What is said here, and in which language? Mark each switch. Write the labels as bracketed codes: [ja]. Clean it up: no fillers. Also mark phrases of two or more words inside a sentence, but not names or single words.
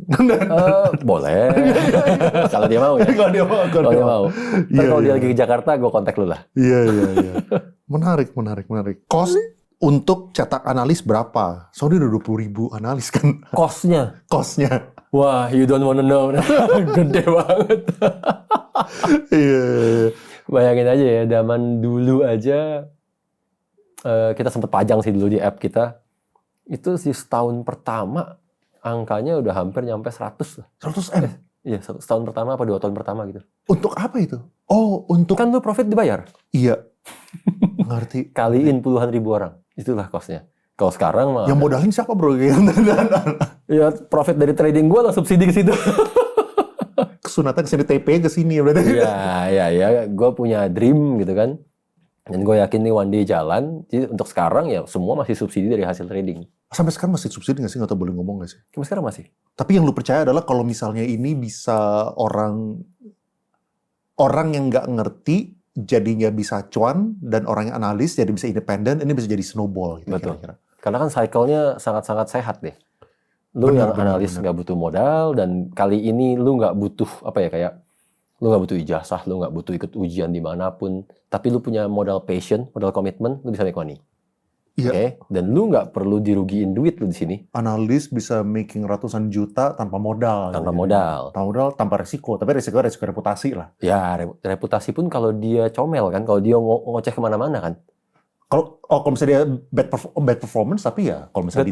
[id] Boleh. Kalau dia mau ya. Kalau dia mau. Kalau dia lagi ke Jakarta, gue kontak lu lah. Iya. Menarik. Cost untuk cetak analis berapa? Soalnya udah 20.000 analis kan. Cost-nya? Wah, [en] you don't wanna know. [id] Gede banget. Iya. Bayangin aja ya, zaman dulu aja kita sempat pajang sih dulu di app kita. Itu sih setahun pertama angkanya udah hampir nyampe 100 lah. 100M? Iya, setahun pertama apa 2 tahun pertama gitu. Untuk apa itu? Oh, untuk... Kan lu profit dibayar? Iya. Ngerti. Kaliin puluhan ribu orang. Itulah cost-nya. Kalau sekarang mah... Yang modalin siapa bro? Ya profit dari trading gue lah subsidi ke situ. Kesunatan kesini TP ke sini berarti. Iya. Gue punya dream gitu kan. Dan gue yakin nih [en] one day [id] jalan. Jadi untuk sekarang ya semua masih subsidi dari hasil trading. Sampai sekarang masih subsidi nggak sih? Nggak tahu boleh ngomong nggak sih? Sampai sekarang masih. Tapi yang lu percaya adalah kalau misalnya ini bisa orang yang nggak ngerti jadinya bisa cuan, dan orang yang analis jadi bisa independen, ini bisa jadi snowball gitu. Betul. Kira-kira. Karena kan cycle-nya sangat-sangat sehat deh. Lu yang analis nggak butuh modal, dan kali ini lu nggak butuh lu nggak butuh ijazah, lu nggak butuh ikut ujian dimanapun, tapi lu punya modal passion, modal komitmen, lu bisa [en] make money. [id] Iya. Okay? Dan lu nggak perlu dirugiin duit lu di sini. Analis bisa making ratusan juta tanpa modal. Tanpa modal. Tanpa resiko. Tapi resiko reputasi lah. Ya, reputasi pun kalau dia comel kan, kalau dia ngoceh kemana-mana kan. Kalau misalnya dia [en] bad performance, [id] tapi ya kalau misalnya